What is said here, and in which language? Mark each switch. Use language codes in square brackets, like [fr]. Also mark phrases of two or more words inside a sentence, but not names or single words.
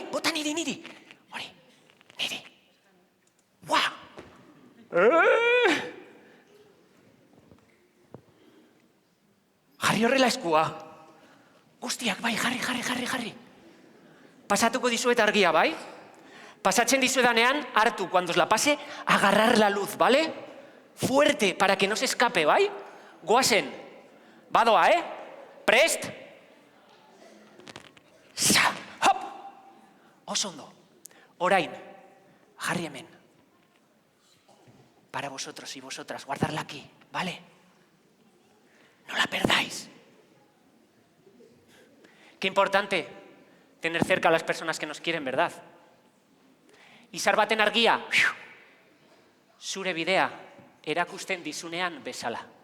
[eu] Bota niri. Hori, niri. Buah! Jarri horrela eskua. Guztiak, bai, jarri. Pasatuko dizuet argia, bai? Pasatzen dizuedanean, hartu, [es] cuando os la pase, agarrar la luz, ¿vale? Fuerte, para que no se escape, [eu] bai? Goazen. Badoa, Prest? Sa, hop! Oso ondo. Orain, jarri hemen. [es] Para vosotros y vosotras, guardarla aquí, ¿vale? No la perdáis. Qué importante tener cerca a las personas que nos quieren, ¿verdad? [eu] Izar baten argia, zure bidea erakusten dizunean bezala.